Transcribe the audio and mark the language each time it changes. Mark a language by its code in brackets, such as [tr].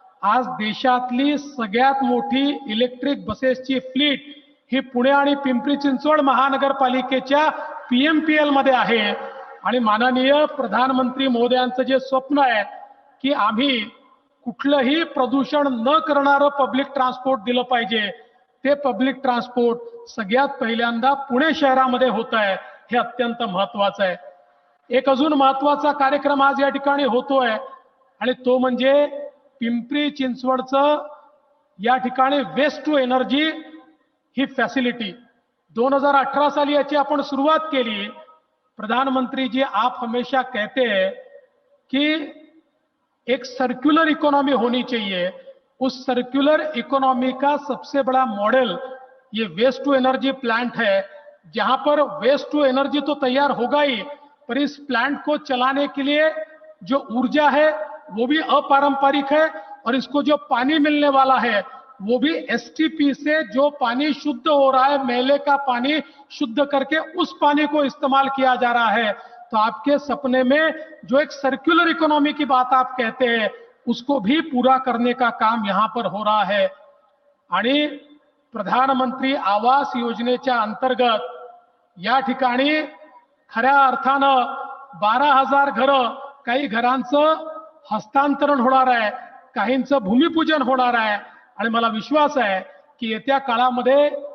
[mr] आज देशातली सगळ्यात मोठी इलेक्ट्रिक बसेसची फ्लीट ही पुणे आणि पिंपरी चिंचवड महानगरपालिकेच्या PMPL मध्ये आहे आणि माननीय प्रधानमंत्री महोदयांचं जे स्वप्न आहे की आम्ही कुठलंही प्रदूषण न करणारं पब्लिक ट्रान्सपोर्ट दिलं पाहिजे, ते पब्लिक ट्रान्सपोर्ट सगळ्यात पहिल्यांदा पुणे शहरामध्ये होत आहे, हे अत्यंत महत्त्वाचं आहे। एक अजून महत्त्वाचा कार्यक्रम आज या ठिकाणी होतोय आणि तो म्हणजे पिंपरी चिंचवडचं या ठिकाणी waste to energy he facility 2018 साली याची आपण सुरुवात केली। [hi] प्रधानमंत्री जी आप हमेशा कहते हैं कि एक सर्कुलर इकोनॉमी होनी चाहिए, उस सर्कुलर इकोनॉमी का सबसे बड़ा मॉडल ये वेस्ट टू एनर्जी प्लांट है, जहां पर वेस्ट टू एनर्जी तो तैयार होगा ही, पर इस प्लांट को चलाने के लिए जो ऊर्जा है वो भी अपारंपरिक है और इसको जो पानी मिलने वाला है वो भी STP से जो पानी शुद्ध हो रहा है, मेले का पानी शुद्ध करके उस पानी को इस्तेमाल किया जा रहा है। तो आपके सपने में जो एक सर्कुलर इकोनॉमी की बात आप कहते हैं उसको भी पूरा करने का काम यहाँ पर हो रहा है। [mr] आणि प्रधानमंत्री आवास योजनेच्या अंतर्गत या ठिकाणी खऱ्या अर्थानं 12,000 घरं, काही घरांचं हस्तांतरण होणार आहे, काहींचं भूमिपूजन होणार आहे आणि मला विश्वास आहे की येत्या काळामध्ये